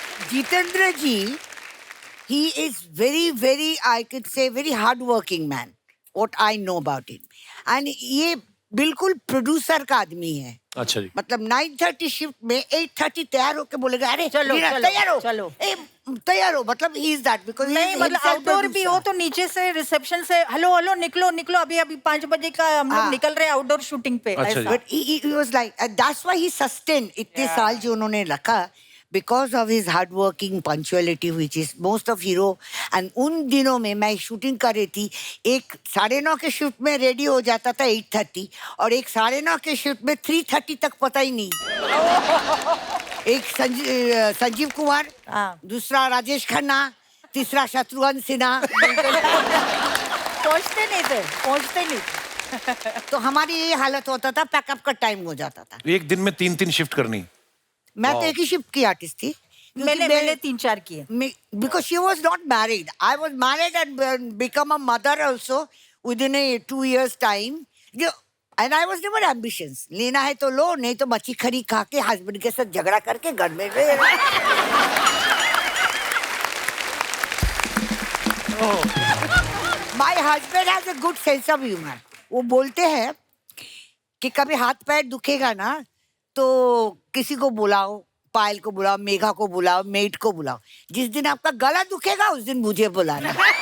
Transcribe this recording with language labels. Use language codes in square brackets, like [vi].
[en] Jitendra ji, he is very I could say very hard working man, what I know about him, and [hi] ये बिल्कुल producer का आदमी है। अच्छा जी। मतलब 9:30 शिफ्ट में 8:30 तैयार होके बोलेगा अरे चलो, रीना, चलो, तैयार हो, चलो। तैयार हो, मतलब [en] he is that because [hi] नहीं मतलब आउटडोर भी हो तो नीचे से रिसेप्शन से हेलो हेलो निकलो निकलो, अभी अभी 5 बजे का हम लोग हाँ। निकल रहे हैं आउटडोर शूटिंग पे। अच्छा ऐसा। जी। [en] but he was like that's why he sustained [hi] इतने साल जो उन्होंने रखा, [en] because of his hard working punctuality which is most of hero। [hi] and उन दिनों में मैं शूटिंग कर रही थी, एक 9:30 के शिफ्ट में रेडी हो जाता था 8:30, और एक 9:30 के शिफ्ट में 3:30 तक पता ही नहीं। एक संजीव कुमार, हाँ। दूसरा राजेश खन्ना, तीसरा शत्रुघ्न सिन्हा। पहुंचते नहीं थे। तो हमारी ये हालत होता था, पैकअप का टाइम हो जाता था। एक दिन में 3-3 शिफ्ट करनी। मैं तो एक ही शिफ्ट की आर्टिस्ट थी। मैंने 3-4 किए। [en] Because she was not married. I was married and become a mother also within a 2 years time. And I was never ambitious. [hi] लेना है तो लो, नहीं तो मच्छी खरी खा के हस्बैंड के साथ झगड़ा करके घर में रहे। [en] My husband has a good sense of humor. [hi] वो बोलते हैं कि कभी हाथ पैर दुखेगा ना तो किसी को बुलाओ, पायल को बुलाओ, मेघा को बुलाओ, मेट को बुलाओ। जिस दिन आपका गला दुखेगा उस दिन मुझे बुलाना।